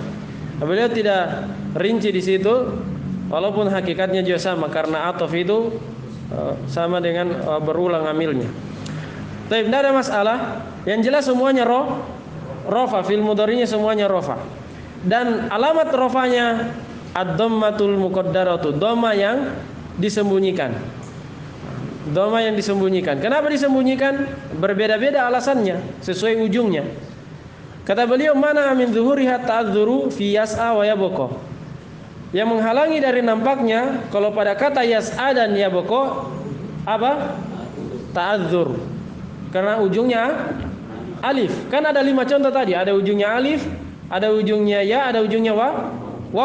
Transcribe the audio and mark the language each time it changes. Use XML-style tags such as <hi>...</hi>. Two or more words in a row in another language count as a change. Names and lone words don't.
<id>Beliau tidak rinci di situ, walaupun hakikatnya juga sama karena atof itu sama dengan berulang amilnya. Tapi tidak ada masalah. Yang jelas semuanya rofa, fil mudhari'nya semuanya rofa. Dan alamat rofanya</id> <ar>الضمة المقدرة,</ar> <id>dhamma yang disembunyikan. Dhamma yang disembunyikan. Kenapa disembunyikan? Berbeda-beda alasannya sesuai ujungnya. Kata beliau,</id> <ar>منع من ظهورها التعذر في يسعى ويبقى.</ar> <id>Yang menghalangi dari nampaknya kalau pada kata yas'a dan yabqa apa? Ta'adzur. Karena ujungnya alif. Kan ada 5 contoh tadi, ada ujungnya alif, ada ujungnya ya, ada ujungnya waw.</id>